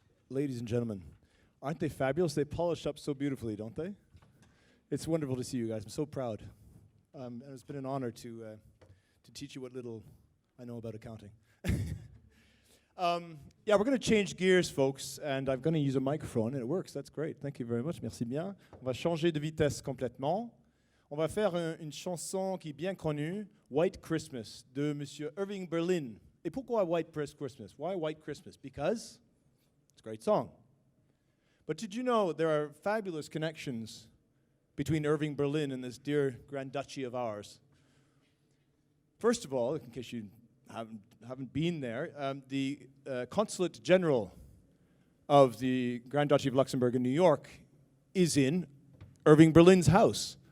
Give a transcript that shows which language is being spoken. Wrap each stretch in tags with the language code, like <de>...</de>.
<en>Ladies and gentlemen, aren't they fabulous? They polish up so beautifully, don't they? It's wonderful to see you guys. I'm so proud. And it's been an honor to teach you what little I know about accounting. Yeah, we're going to change gears, folks, and I'm going to use a microphone, and it works. That's great. Thank you very much.</en> <fr>Merci bien. On va changer de vitesse complètement. On va faire une chanson qui est bien connue, White Christmas, de Monsieur Irving Berlin. Et pourquoi White Christmas?</fr> <en>Why White Christmas? Because it's a great song. But did you know there are fabulous connections between Irving Berlin and this dear Grand Duchy of ours? First of all, in case you haven't been there, the Consulate General of the Grand Duchy of Luxembourg in New York is in Irving Berlin's house.</en>